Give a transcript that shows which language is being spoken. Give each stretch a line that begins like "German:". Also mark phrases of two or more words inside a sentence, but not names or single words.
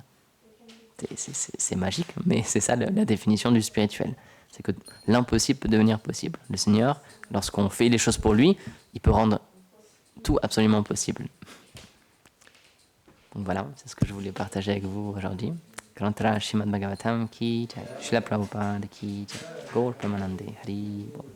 French: C'est magique, mais c'est ça la définition du spirituel. C'est que l'impossible peut devenir possible. Le Seigneur, lorsqu'on fait les choses pour lui, il peut rendre tout absolument possible. Donc voilà, c'est ce que je voulais partager avec vous aujourd'hui.
Hindi: Grantra Srimad Bhagavatam ki jai, Srila Prabhupada ki jai,
Bangla: Gaur Premanande Hari Bol.